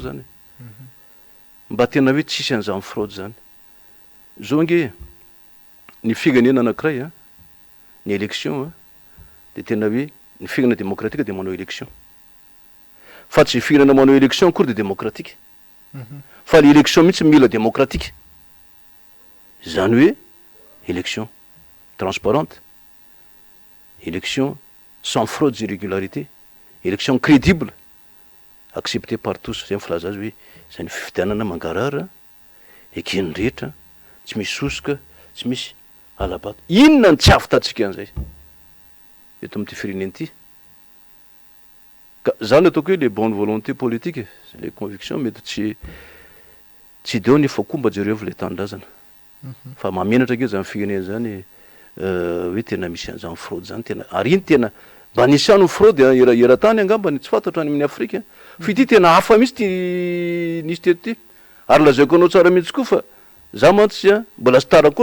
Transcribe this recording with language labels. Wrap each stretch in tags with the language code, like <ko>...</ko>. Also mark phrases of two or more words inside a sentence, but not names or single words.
<mg>zany mba tena hoe tsisy an'izany fraude zany zao nge ny firenena anankiray a ny élection a de tena hoe ny firenena démocratique de manao élection fa tsy firenena manao élection akory de démocratique fa ny élection mihitsy mila démocratique zany hoe</mg> <fr>élection transparente élection sans fraude irrégularité élection crédible accepté par tous</fr> <mg>zay mifilaza azy hoe zany fifidianana mangarara ekeny rehetra tsy misy sosoka tsy misy alabato inona ny tsy avitantsika an'izay eto am'ty fireneny ity ka zany ataoko hoe</mg> <fr>les bonnes volontés politiques les convictions</fr> <mg>mety tsy de eo nefa koa mba jereo avy le tandrazana fa mamenatra ke zany firenena zany hoe tena misy an'izany fraude zany tena ary iny tena mba nisy ano fraude era-tany angambany tsy fantatra any amin'ny Afrika fa ity tena hafa mihitsy ty nisy teto ty ary lazaiko anao tsara mihitsy koa fa za mantsy a mbola sy tara koa</mg>